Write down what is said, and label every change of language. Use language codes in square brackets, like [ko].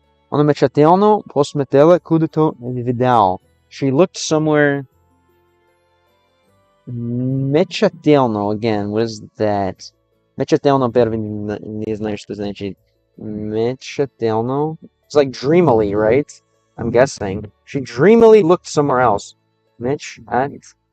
[ru] Она мечтательно посмотрела куда-то вдаль. [en] She looked somewhere. Мечтательно, again, what is that? [ru] Мечтательно, первый не знаю, что значит. Мечтательно. [en] It's like dreamily, right? I'm guessing. She dreamily looked somewhere else. Mechattelno.